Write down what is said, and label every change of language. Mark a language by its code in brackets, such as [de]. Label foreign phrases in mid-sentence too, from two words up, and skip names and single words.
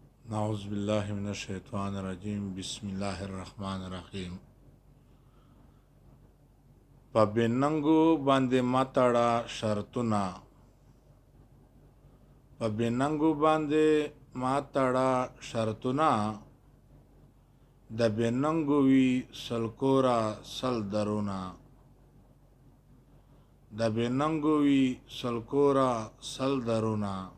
[ar] نعوذ باللہ من الشیطان الرجیم۔ بسم اللہ الرحمن الرحیم۔ [ps] په بې ننګو باندې مه تړه شرطونه، په بې ننګو باندې مه تړه شرطونه، د بې ننګو وي سل کوره سل درونه، د بې ننګو وي سل کوره سل درونه۔